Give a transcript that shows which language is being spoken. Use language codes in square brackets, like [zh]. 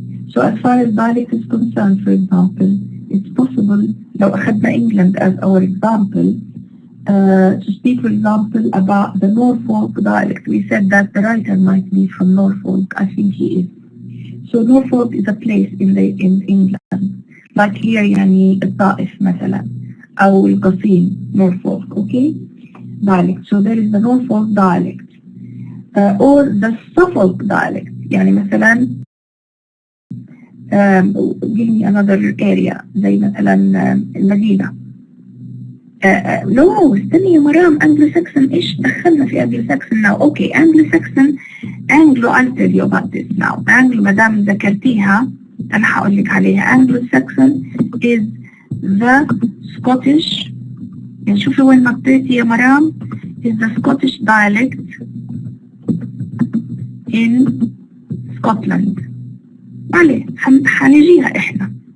[en] So as far as dialect is concerned, for example, it's possible, [ar] لو أخذنا [en] England as our example, to speak, for example, about the Norfolk dialect. We said that the writer might be from Norfolk. I think he is. So Norfolk is a place in England. Like here, [ar] يعني الطائف مثلا, أو القصيم, Norfolk, okay? [en] Dialect. So there is the Norfolk dialect. Or the Suffolk dialect. [ar] يعني مثلا, [en] give me another area, [ar] زي مثلا المدينة. No, استني يا مرام, Anglo-Saxon, إيش دخلنا في Anglo-Saxon now? [en] Okay, Anglo-Saxon, I'll tell you about this now. [ar] Anglo, مدام ذكرتيها, أنا هقول لك عليها. [en] Anglo-Saxon is the Scottish, [ar] يعني شوفي وين نطيتي يا مرام, [en] is the Scottish dialect in Scotland. [ar] عليه حنجيها إحنا.